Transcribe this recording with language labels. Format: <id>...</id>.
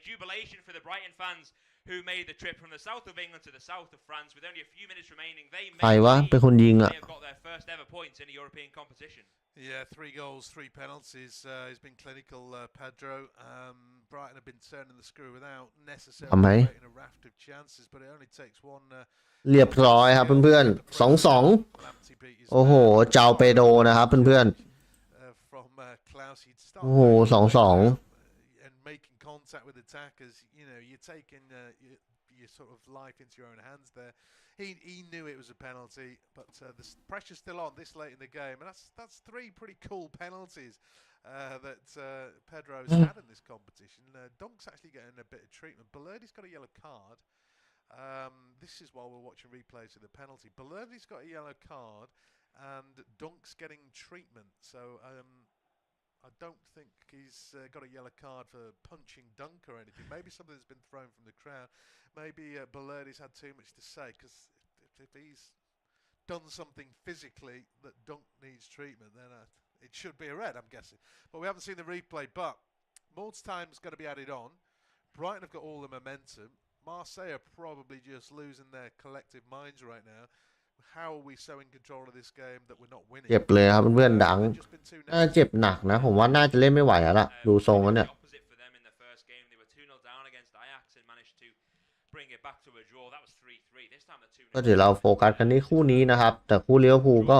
<en>Jubilation for the Brighton fans who made the trip from the south of England to the south of France with only a few minutes remaining. They have got their first ever points in a European competition. Yeah, 3 goals, 3 penalties. He's been clinical, Pedro. Brighton have been turning the screw without necessarily creating a raft of chances, but it only takes one.</en> <th>เรียบร้อยครับเพื่อนๆ 2-2 โอ้โหเจ้าเปโดนะครับเพื่อนๆโอ้โห 2-2</th> <en>making contact with attackers, you're taking your sort of life into your own hands there. He knew it was a penalty, but the pressure's still on this late in the game, and that's 3 pretty cool penalties that Pedro's had in this competition. Dunk's actually getting a bit of treatment. Balerdi's got a yellow card. This is while we're watching replays of the penalty. Balerdi's got a yellow card, and Dunk's getting treatment. So I don't think he's got a yellow card for punching Dunk or anything. Maybe something that's been thrown from the crowd. Maybe Balerdi's had too much to say, because if he's done something physically that Dunk needs treatment, then it should be a red, I'm guessing. But we haven't seen the replay. But more time's going to be added on. Brighton have got all the momentum. Marseille are probably just losing their collective minds right now. How are we so in control of this game that we're not winning?</en> <th>เจ็บเลยครับเพื่อนๆดัง</th> <en>Just been too</en> <th>น่าเจ็บหนักนะผมว่าน่าจะเล่นไม่ไหวแล้วล่ะดูทรงแล้วเนี่ย</th> <en>opposite for them in the first game. They were 2-0 down against Ajax and managed to bring it back to a draw. That was 3-3. This time they're 2-0.</en> <th>ก็เดี๋ยวเราโฟกัสกันที่คู่นี้นะครับแต่คู่ลิเวอร์พูลก็</th>